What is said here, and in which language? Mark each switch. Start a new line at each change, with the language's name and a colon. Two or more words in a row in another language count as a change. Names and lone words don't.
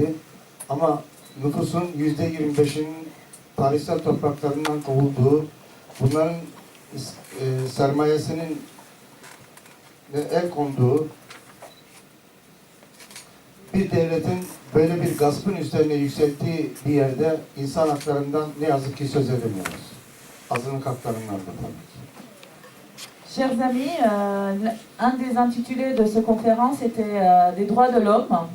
Turkish: Ama nüfusun %25'inin tarihsel topraklarından kovulduğu, bunların sermayesinin el konduğu bir devletin böyle bir gaspın üstlerine yükselttiği bir yerde insan haklarından ne yazık ki söz edemiyoruz. Azınlık haklarından da tabii ki.
French: Chers amis, un des intitulés de cette conférence était des droits de l'homme.